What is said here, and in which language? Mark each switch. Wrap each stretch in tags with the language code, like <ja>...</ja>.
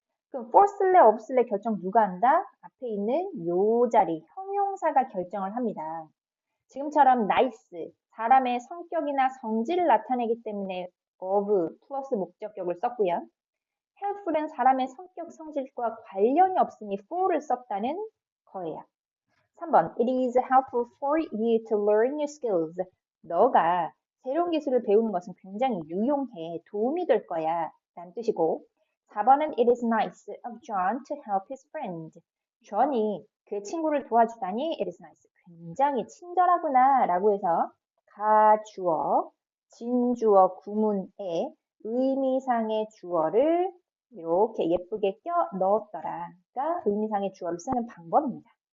<ko>그럼 for 쓸래, of 쓸래 결정 누가 한다? 앞에 있는 요 자리 형용사가 결정을 합니다. 지금처럼 nice, 사람의 성격이나 성질을 나타내기 때문에 of 플러스 목적격을 썼고요. helpful은 사람의 성격, 성질과 관련이 없으니 for를 썼다는 거예요.</ko> <en>3번, it is helpful for you to learn new skills.</en> <ko>너가 새로운 기술을 배우는 것은 굉장히 유용해, 도움이 될 거야 라는 뜻이고 4번은</ko> <en>it is nice of John to help his friend.</en> <ko>존이 그 친구를 도와주다니</ko> <en>it is nice.</en> <ko>굉장히 친절하구나 라고 해서 가주어, 진주어 구문에 의미상의 주어를 이렇게 예쁘게 껴 넣었더라가 의미상의 주어를 쓰는 방법입니다.</ko>